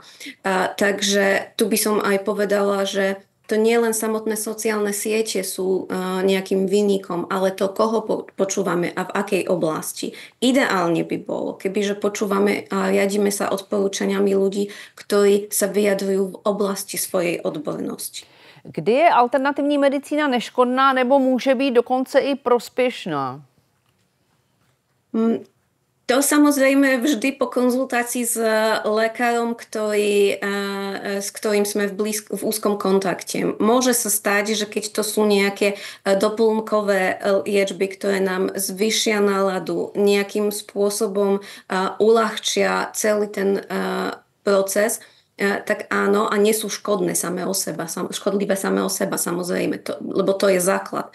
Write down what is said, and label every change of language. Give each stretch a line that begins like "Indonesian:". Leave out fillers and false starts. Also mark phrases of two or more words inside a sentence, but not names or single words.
Slovak: Takže tu by som aj povedala, že to nie len samotné sociálne siete sú nejakým vinníkom, ale to, koho počúvame a v akej oblasti. Ideálne by bolo, kebyže počúvame a riadíme sa odporúčaniami ľudí, ktorí sa vyjadrujú v oblasti svojej odbornosti.
Czech: Kdy je alternativní medicína neškodná nebo může být dokonce i prospěšná?
Slovak: To samozrejme vždy po konzultácii s lekárom, s ktorým sme v úzkom kontakte. Môže sa stať, že keď to sú nejaké doplnkové liečby, ktoré nám zvýšia náladu, nejakým spôsobom uľahčia celý ten proces, tak áno, a nie sú škodlivé samé o seba, samozrejme, lebo to je základ.